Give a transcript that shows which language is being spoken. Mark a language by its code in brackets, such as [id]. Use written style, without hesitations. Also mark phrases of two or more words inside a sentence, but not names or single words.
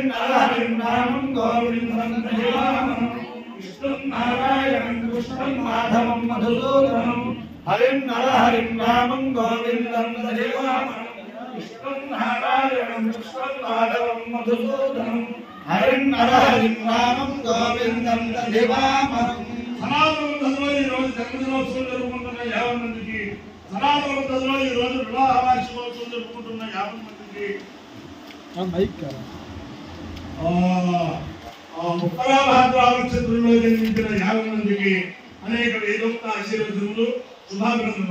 [sa] नामं गोविंदं देवामं विष्णु नारायण कृष्णं माधवं मधुसूदनं हरिं नामं गोविंदं देवामं विष्णु नारायण कृष्णं माधवं मधुसूदनं हरिं नामं गोविंदं देवामं [te] సనాతన పద్ధతిలో ఈ రోజు జన్మదినోత్సవం జరుపుకుంటున్న 50 మందికి సనాతన పద్ధతిలో ఈ రోజు వివాహ వార్షికోత్సవం జరుపుకుంటున్న 50 మందికి ఉత్తరాభాద్ర నక్షత్రంలో జన్మించిన 50 మందికి అనేక వేదోక్త ఆశీర్వచనములు శుభాభినందనలు.